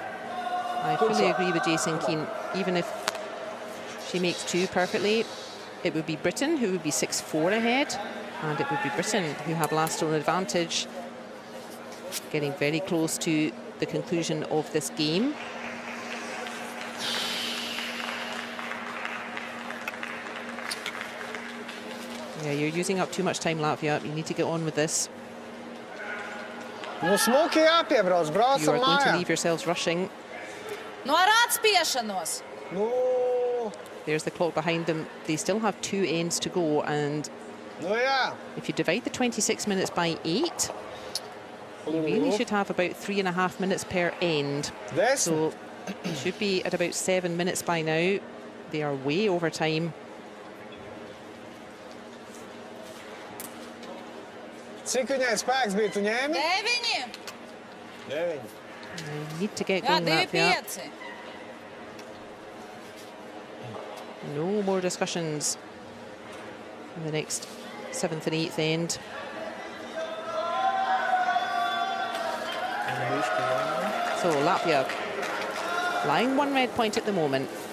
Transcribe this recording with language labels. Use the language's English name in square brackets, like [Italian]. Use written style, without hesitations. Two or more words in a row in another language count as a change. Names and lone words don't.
[English] I fully agree with Jason Keane. Even if she makes 2 perfectly, it would be Britain who would be 6-4 ahead, and it would be Britain who have last on advantage, getting very close to the conclusion of this game. Yeah, you're using up too much time, Latvia. You need to get on with this. [Latvian] Nu, smuki jāpiebrauc, braucam [English] You are going to [Latvian] mājā. [English] leave yourselves rushing. [Latvian] No ar atspiešanos. Nu, [English] There's the clock behind them. They still have 2 ends to go, and [Latvian] nu jā. [English] if you divide the 26 minutes by 8, you really should have about 3.5 minutes per end. 10. So you should be at about 7 minutes by now. They are way over time. [Latvian] Cik viņai spēks bija, tu ņēmi? 9. 9. [English] You need to get [Latvian] Jā, [English] going, Latvia. 2,5. No more discussions in the next 7th and 8th end. So Latvia lying 1 red point at the moment.